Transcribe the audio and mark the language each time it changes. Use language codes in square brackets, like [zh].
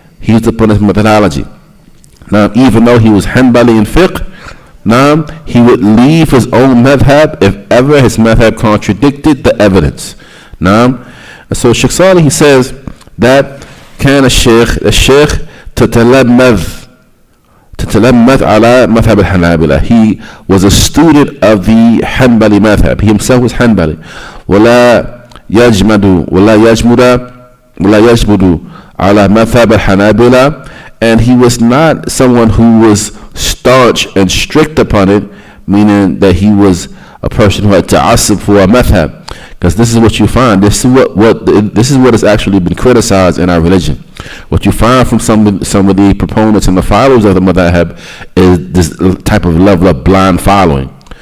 [en] He was upon this methodology. Now, even though he was Hanbali in fiqh, now he would leave his own madhab if ever his madhab contradicted the evidence. Now, so Shaykh Salih, he says that [ar] كان الشيخ تتلمذ على مذهب الحنابلة. [en] He was a student of the Hanbali madhab. He himself was Hanbali. [ar] ولا يجمد على مذهب الحنابلة. [en] And he was not someone who was staunch and strict upon it, meaning that he was a person who had ta'assub for a madhab. Because this is what you find. This is what has actually been criticized in our religion. What you find from some of the proponents and the followers of the madhab is this type of level of blind following.